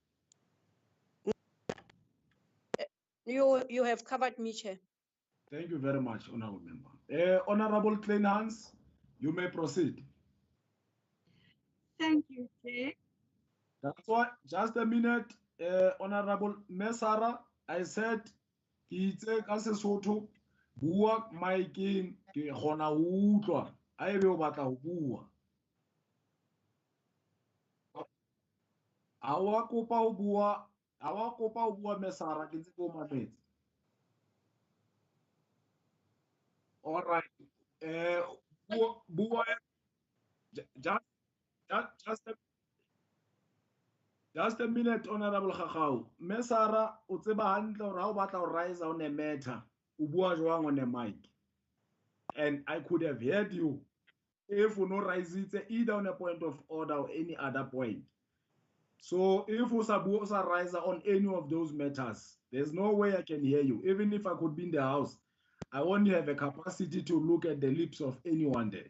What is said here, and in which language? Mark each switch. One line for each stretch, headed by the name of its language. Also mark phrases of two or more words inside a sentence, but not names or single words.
English: You have covered me, Chair. Thank you very much, Honorable Member. Honorable Cleanance, you may proceed. Thank you, Chair. That's why, just a minute, Honorable Mesara, I said,
Southern Sotho: ke itse ka Sesotho, bua maikeng, ke kgona ho utlwa, ha ebe o batla ho bua. Ha wa kopa ho bua Mesara, ke ntse ke o mametse.
English: All right. Bua, just a minute, Honorable Khakau.
Southern Sotho: Mesara, o tseba hantle hore ha o batla ho
English: rise on a matter,
Southern Sotho: o bua jwang
English: on a mic. And I could have heard you if you no rise it either on a point of order or any other point. So if you sa rise on any of those matters, there's no way I can hear you. Even if I could be in the house, I won't have a capacity to look at the lips of anyone there.